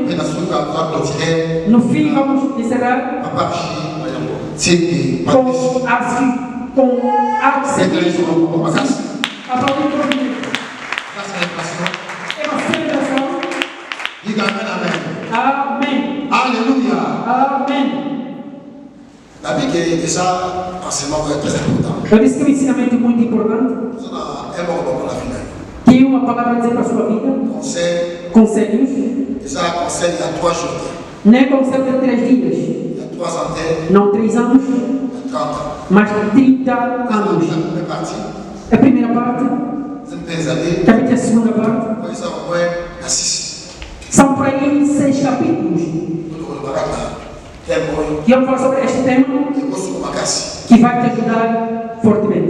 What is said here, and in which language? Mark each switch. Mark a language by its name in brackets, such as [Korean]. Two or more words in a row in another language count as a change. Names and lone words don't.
[Portuguese] No fim vamos encerrar com a seguinte aplaudir todo mundo. É uma celebração. Diga amém. Amém. Aleluia. Amém. [French] La Bible est déjà enseignement très important. [Portuguese] Eu disse que é um ensinamento muito importante. Tem uma palavra a dizer para a sua vida. Conselhos. [French] Déjà conseil il y a 3 jours. [Portuguese] Não é conselho de 3 dias. [French] Il y a 3 ans. [Portuguese] Não 3 anos. 30. Mais de 30 anos. A primeira parte. Também tem a segunda parte. São por aí 6 capítulos. E eu vou falar sobre este tema que vai te ajudar fortemente.